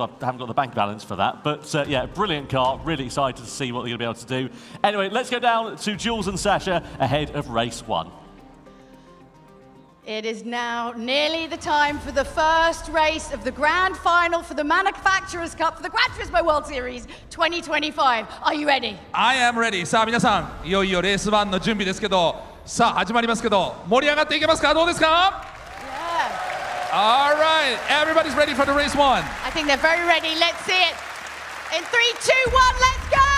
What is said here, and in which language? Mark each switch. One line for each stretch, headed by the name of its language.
English: I haven't got the bank balance for that, but yeah, brilliant car. Really excited to see what they're going to be able to do. Anyway, let's go down to Jules and Sasha ahead of race 1. It is now nearly the time for the first race of the grand final for the Manufacturers Cup for the Gran Turismo World Series 2025. Are you ready? I am ready.
Japanese: さあ皆さん、いよいよレース1の準備ですけど、さあ始まりますけど、盛り上がっていけますか？どうですか？
English: Yeah. All right, everybody's ready for the race 1. I think they're very ready. Let's see it. In 3, 2, 1, let's go!